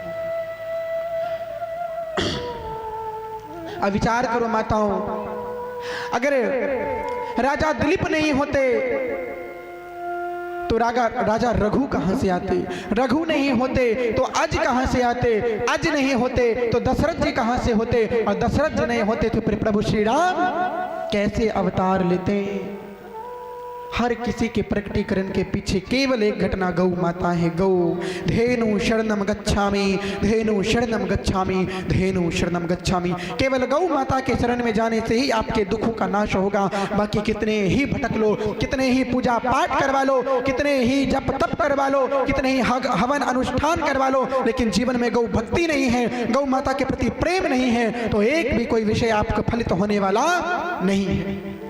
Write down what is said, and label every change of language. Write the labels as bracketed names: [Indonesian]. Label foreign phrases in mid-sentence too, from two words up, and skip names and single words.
[Hindi] अब विचार करो माताओं, अगर राजा दिलीप नहीं होते तो राजा रघु कहां से आते, रघु नहीं होते तो अज कहां से आते, अज नहीं होते तो दशरथ जी कहां से होते, और दशरथ जी नहीं होते तो फिर प्रभु श्री राम कैसे अवतार लेते। हर किसी के प्रकटीकरण के पीछे केवल एक घटना गौ माता है। [Sanskrit] गौ धेनु शरणम गच्छामि, धेनु शरणम गच्छामि, धेनु शरणम गच्छामि। [Hindi] केवल गौ माता के शरण में जाने से ही आपके दुखों का नाश होगा। बाकी कितने ही भटक लो, कितने ही पूजा पाठ करवा लो, कितने ही जप तप करवा लो, कितने ही हवन अनुष्ठान करवा लो, लेकिन जीवन में गौ भक्ति नहीं है, गौ माता के प्रति प्रेम नहीं है, तो एक भी कोई विषय आपका फलित होने वाला नहीं है।